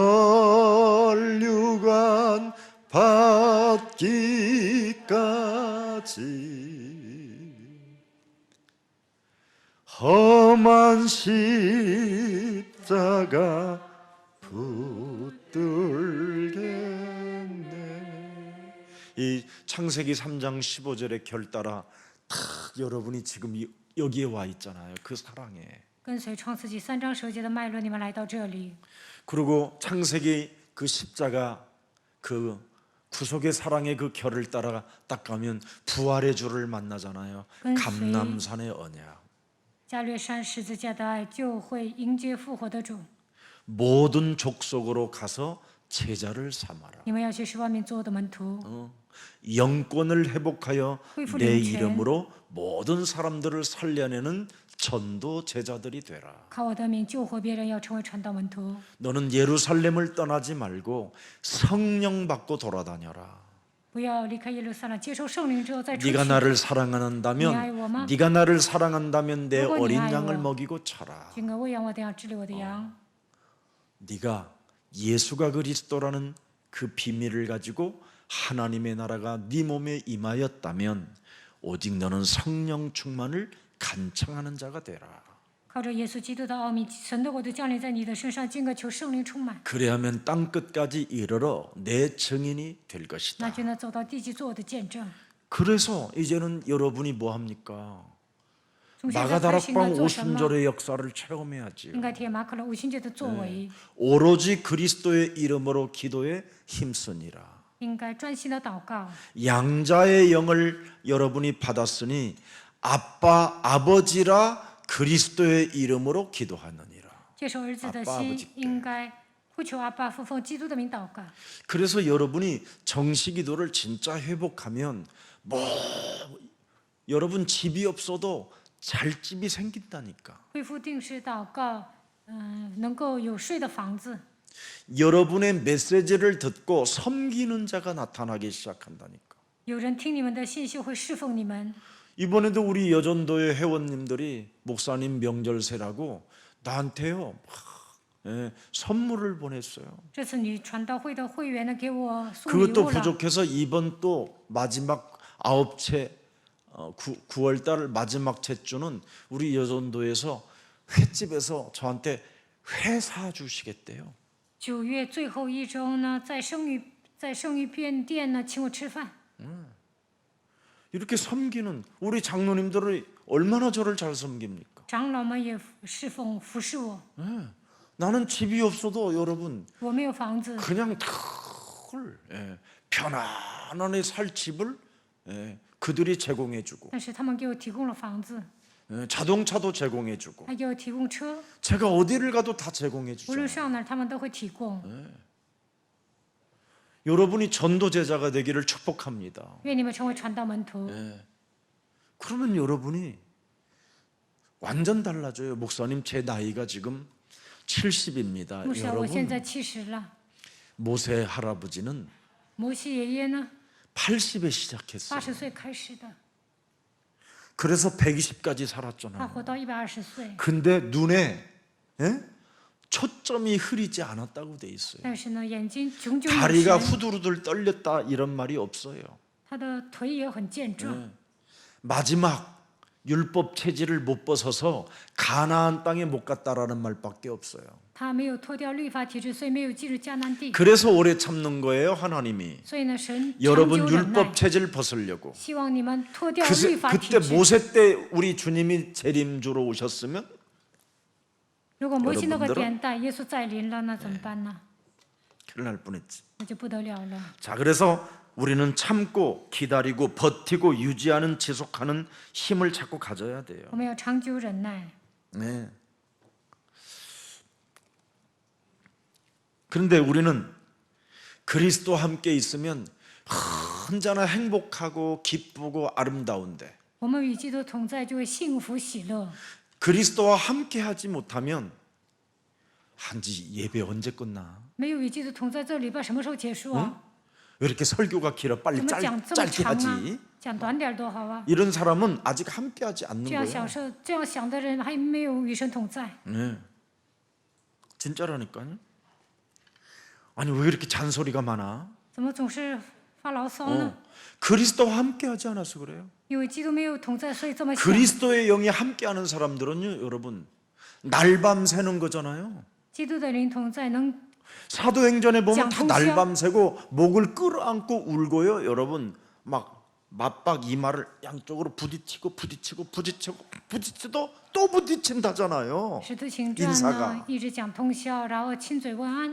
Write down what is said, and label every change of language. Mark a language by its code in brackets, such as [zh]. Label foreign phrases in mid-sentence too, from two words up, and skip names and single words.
[ko] 면류관 받기까지 험한 십자가 붙들겠네. 이 창세기 3장 15절의 결 따라 탁 여러분이 지금 여기에 와 있잖아요. 그 사랑에. [zh] 跟随创世纪3章15节的脉络，你们来到这里。 [ko] 그리고 창세기 그 십자가 그 구속의 사랑의 그 결을 따라 딱 가면 부활의 주를 만나잖아요. 감람산의 언약. [zh] 加略山十字架的爱就会迎接复活的主。 [ko] 모든 족속으로 가서 제자를 삼아라. [zh] 你们要去使万民做我的门徒， [ko] 영권을 회복하여 [zh] 恢复 [ko] 내 [zh] 灵权， [ko] 이름으로 모든 사람들을 살려내는 전도 제자들이 되라. [zh] 靠我的名救活别人，要成为传道门徒。 [ko] 너는 예루살렘을 떠나지 말고 성령 받고 돌아다녀라. [zh] 不要离开耶路撒冷，接受圣灵之后再出去。 [ko] 네가 나를 [zh] 你爱 [ko] 사랑한다면 [zh] 我吗？ [ko] 네가 나를 사랑한다면 내 [zh] 如果你 [ko] 어린 [zh] 爱我， [ko] 양을 먹이고 쳐라. [zh] 请跟喂养我的羊，治理我的羊。 [ko] 네가 예수가 그리스도라는 그 비밀을 가지고 하나님의 나라가 네 몸에 임하였다면 오직 너는 성령 충만을 간청하는 자가 되라. [zh] 靠着耶稣基督的奥秘，神的国度降临在你的身上，进而求圣灵充满， [ko] 그래야면 땅 끝까지 이르러 내 증인이 될 [zh] 那 [ko] 것이다. [zh] 就能走到地极做我的见证。 [ko] 그래서 이제는 여러분이 뭐 합니까? [zh] 从现在开始应该 [ko] 마가다락방 [zh] 做什么？ [ko] 오순절의 역사를 체험해야지요. [zh] 应该体验马可的五旬节的作为， [ko] 오로지 그리스도의 이름으로 기도에 힘쓰니라. [zh] 应该专心的祷告。 [ko] 양자의 영을 여러분이 받았으니 아빠 아버지라 그리스도의 이름으로 기도하느니라. [zh] 接受儿子的 [ko] 아빠 [zh] 心 [ko] 아버지께 ， [zh] 应该呼求阿爸父奉基督的名祷告。 [ko] 그래서 여러분이 정시기도를 진짜 회복하면 여러분 집이 없어도 잘 집이 생긴다니까. [zh] 恢复定时祷告，能够有睡的房子。 [ko] 여러분의 메시지를 듣고 섬기는 자가 나타나기 시작한다니까. [zh] 有人听你们的信息会侍奉你们。 [ko] 이번에도 우리 여전도의 회원님들이 목사님 명절세라고 나한테요 선물을 보냈어요. [zh] 这次女传道会的会员呢，给我送礼 [ko] 그것도 [zh] 物了。 [ko] 부족해서 이번 또 마지막 아홉 채 9월 달 마지막 채주는 우리 여전도에서 횟집에서 저한테 회 사주시겠대요. [zh] 9 月最后一周呢，在生育便店呢请我吃饭。 [ko] 이렇게 섬기는 우리 장로님들이 얼마나 저를 잘 섬깁니까? [zh] 长老们也侍奉服侍我， [ko] 나는 집이 없어도 여러분 [zh] 我没有房子， [ko] 그냥 편안하게 살 집을 그들이 제공해주고 [zh] 但是他们给我提供了房子， [ko] 자동차도 제공해주고 [zh] 还给我提供车， [ko] 제가 어디를 가도 다 [zh] 无论 [ko] 제공해주죠. [zh] 上哪儿他们都会提供。 [ko] 여러분이 전도 제자가 되기를 축복합니다. [zh] 愿你们成为传道门徒， [ko] 그러면 여러분이 완전 달라져요. 목사님 제 나이가 지금 70입니다. [zh] 牧师啊，我现 [ko] 여러분 [zh] 在70了， [ko] 모세 할아버지는 [zh] 摩西爷爷呢 [ko] 80에 시작했어요. [zh] 80 岁开始的， [ko] 그래서 120까지 [zh] 他 [ko] 살았잖아요. [zh] 活到120岁， [ko] 근데 눈에 초점이 흐리지 않았다고 돼 있어요. [zh] 但是呢眼睛炯炯有 [ko] 다리가 [zh] 神， [ko] 후두루들 떨렸다 이런 말이 없어요. [zh] 他的腿也很健壮。 [ko] 마지막 율법 체질을 못 벗어서 가나안 땅에 못 갔다라는 말밖에 없어요. [zh] 他没有脱掉律法体制，所以没有进入迦南地。 [ko] 그래서 오래 참는 거예요, 하나님이. [zh] 所以呢，神长 [ko] 여러분 [zh] 久忍耐， [ko] 율법 체질 벗으려고. [zh] 希望你们脱掉律法体 [ko] 그때 [zh] 制。 [ko] 모세 때 우리 주님이 재림주로 오셨으면 [zh] 如果摩西那个 [ko] 여러분들은 [zh] 年代耶稣再临了，那怎么办呢？ [ko] 큰일 날 뻔했지. [zh] 那就不得了了。 [ko] 자, 그래서 우리는 참고 기다리고 버티고 유지하는 지속하는 힘을 자꾸 가져야 돼요. [zh] 我们要长久忍耐。 [ko] 네. 그런데 우리는 그리스도와 함께 있으면 언제나 행복하고 기쁘고 아름다운데 [zh] 我们与基督同在，就会幸福喜乐。 [ko] 그리스도와 함께 하지 못하면 한지 예배 언제 끝나? [zh] 没有与基督同在，这礼拜什么时候结束啊？ [ko] 왜 이렇게 설교가 길어? [zh] 怎 [ko] 빨리 [zh] 么讲这么 [ko] 짧게 [zh] 长啊 [ko] 하지. ？ [zh] 讲短点儿多好啊！ [ko] 이런 사람은 아직 함께하지 않는 [zh] 这样享 [ko] 거예요. [zh] 受、这样想的人，还没有与神同在。 [ko] 네, 진짜라니까요. 아니 왜 이렇게 잔소리가 많아? [zh] 怎么总是发牢骚呢？ [ko] 그리스도와 함께하지 않아서 그래요. [zh] 因为基督没有同在，所以这么想。 [ko] 그리스도의 영이 함께하는 사람들은요, 여러분 날밤 새는 거잖아요. [zh] 基督的灵同在，能 [ko] 사도행전에 보면 다 장통시야? 날밤 새고 목을 끌어안고 울고요, 여러분 막 맞박 이마를 양쪽으로 부딪히고 부딪히도 또 부딪힌다잖아요. [zh] 使徒行传 [ko] 인사가 [zh] 呢，一直讲通宵，然后亲嘴问安。